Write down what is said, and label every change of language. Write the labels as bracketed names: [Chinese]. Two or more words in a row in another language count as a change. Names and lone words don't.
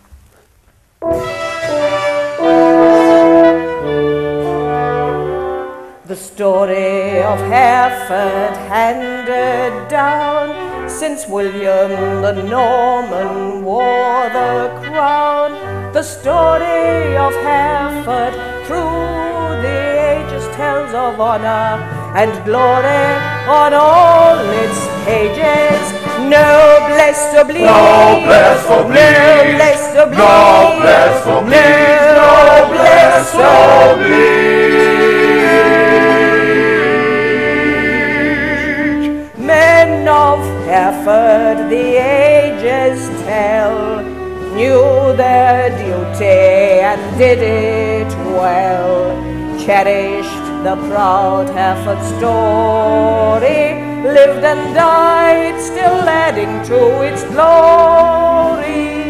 [English] The story of Hereford handed down since William the Norman wore the crown. The story of Hereford through the ages tells of honor and glory on all its pages. [French] Noblesse oblige, Noblesse oblige, noblesse oblige, Noblesse oblige, Noblesse oblige. [English] Men of Hereford, the ages tell, knew their duty and did it well, cherished the proud Hereford story, lived and died, still adding to its glory.